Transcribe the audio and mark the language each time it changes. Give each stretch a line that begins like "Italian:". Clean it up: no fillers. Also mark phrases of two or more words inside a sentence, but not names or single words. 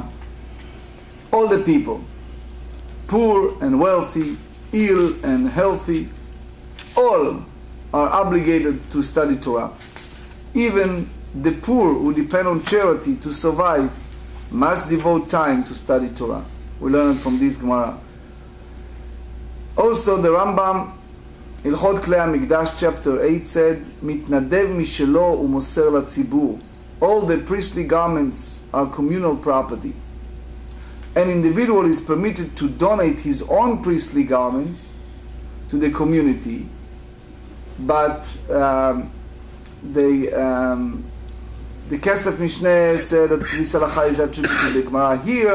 English: All the people, poor and wealthy, ill and healthy, all are obligated to study Torah. Even the poor who depend on charity to survive must devote time to study Torah. We learn it from this Gemara. Also, the Rambam, Hilchot Klei HaMikdash, chapter 8, said,
Hebrew: מתנדב משלו ומוסר לציבור.
English: All the priestly garments are communal property. An individual is permitted to donate his own priestly garments to the community, but the Kesef Mishneh said that this halacha is attributed to the Gemarrah here.